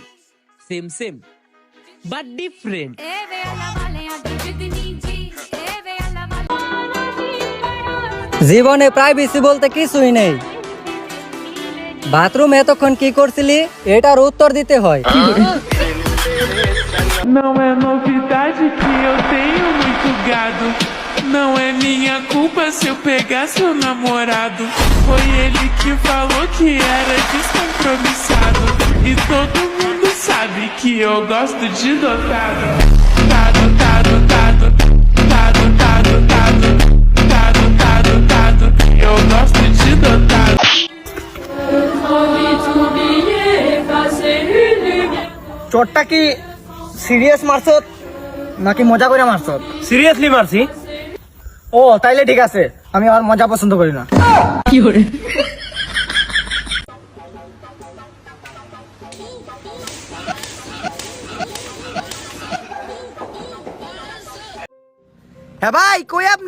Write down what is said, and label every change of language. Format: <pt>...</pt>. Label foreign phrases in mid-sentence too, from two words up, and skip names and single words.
<en>same same but different.</en> <bn>জীবনে প্রাইভেসি বলতে কিছুই নেই। বাথরুম এতক্ষণ কি করছিলি এটার উত্তর দিতে হয়।</bn> <pt>Não é novidade que eu tenho muito gado. Não é minha culpa se eu pegar seu namorado. Foi ele que falou que era descompromissado. E todo mundo sabe que eu gosto de dotado. Tado, tado, tado. Tado, tado, tado. Tado, tado, tado. Eu gosto de dotado.</pt> <bn>চোরটা কি সিরিয়াস মারছত নাকি মজা করে মারছত? সিরিয়াসলি মারছি। ও তাইলে ঠিক আছে, আমি আর মজা পছন্দ করি না। হ্যাঁ ভাই, কই আপনি?</bn>